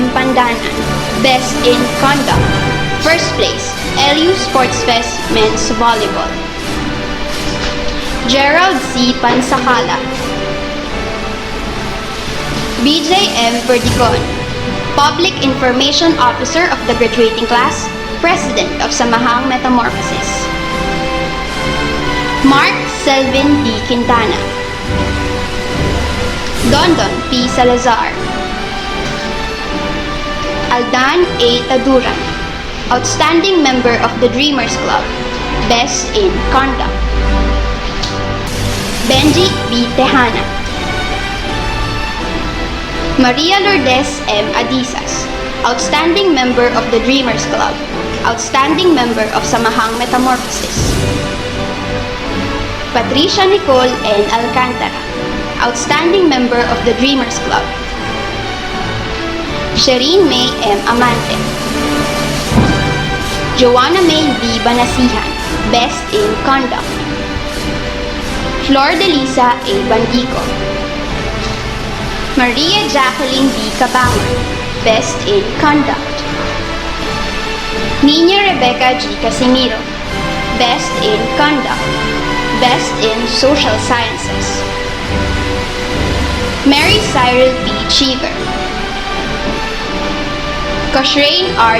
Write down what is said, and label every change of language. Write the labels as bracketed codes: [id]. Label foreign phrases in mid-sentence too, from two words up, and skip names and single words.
[en] Pandanan, Best in Conduct, first place, LU Sports Fest Men's Volleyball. Gerald C. Pansakala, BJ M. Verdigon, Public Information Officer of the graduating class, President of Samahang Metamorphosis. Mark Selvin D. Quintana, Dondon P. Salazar, Aldan A. Taduran, Outstanding Member of the Dreamers Club, Best in Conduct. Benji B. Tejana, Maria Lourdes M. Adisas, Outstanding Member of the Dreamers Club, Outstanding Member of Samahang Metamorphosis. Patricia Nicole N. Alcantara, Outstanding Member of the Dreamers Club. Shireen May M. Amante, Joanna May B. Banasihan, Best in Conduct. Flor de Lisa A. Bandico, Maria Jacqueline B. Cabangon, Best in Conduct. Nina Rebecca G. Casimiro, Best in Conduct, Best in Social Sciences. Mary Cyril B. Cheever, Koshrain R.